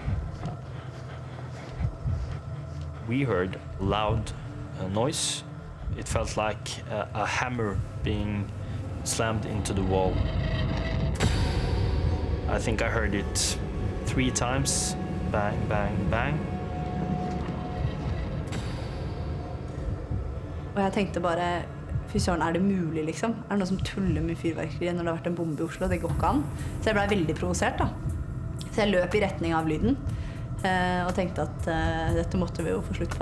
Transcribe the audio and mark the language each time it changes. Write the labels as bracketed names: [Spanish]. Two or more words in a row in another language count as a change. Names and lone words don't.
[English] We heard loud noise. It felt like a hammer being slammed into the wall. I think I heard it 3 times. Bang, bang, bang. [Norwegian] Og jeg tenkte bare, fy søren, det mulig liksom? Det noe som tuller med fyrverkeri når det har vært en bombe I Oslo? Det går ikke an. Så jeg ble veldig provosert da. Så jeg løp I retning av lyden og tenkte at dette måtte vi jo få slutt på.